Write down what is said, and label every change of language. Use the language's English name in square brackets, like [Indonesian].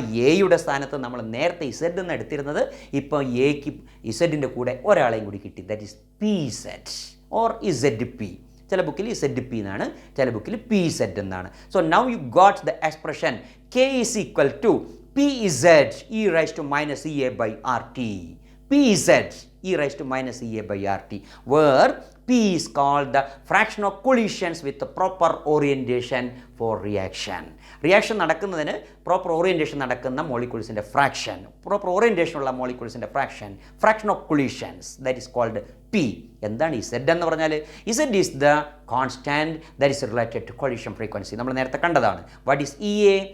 [Malayalam] എയുടെ സ്ഥാനത്ത് നമ്മൾ നേരത്തെ ഇസെഡ് എന്ന് എടുത്തിരുന്നത്, ഇപ്പോൾ എക്ക് ഇസെഡിൻ്റെ കൂടെ ഒരാളെയും കൂടി കിട്ടി, [English] That is P Z or Z P. [Malayalam] ചില ബുക്കിൽ ഇസെഡ് പി എന്നാണ്, ചില ബുക്കിൽ പി സെഡ് എന്നാണ്. [English] So now you got the expression K is equal to P Z E raise to minus E A by R T. Pz e raised to minus Ea by RT, where P is called the fraction of collisions with the proper orientation for reaction. [Malayalam] Reaction നടക്കുന്നതിന് proper orientation നടക്കുന്ന മോളിക്യൂൾസിൻ്റെ fraction, proper orientation ഉള്ള മോളിക്യൂൾസിൻ്റെ fraction of collisions, [English] That is called P. [Malayalam] എന്താണ് ഈ Z എന്ന് പറഞ്ഞാൽ? [English] Z is the constant that is related to collision frequency. [Malayalam] നമ്മൾ നേരത്തെ കണ്ടതാണ്. [English] What is E A?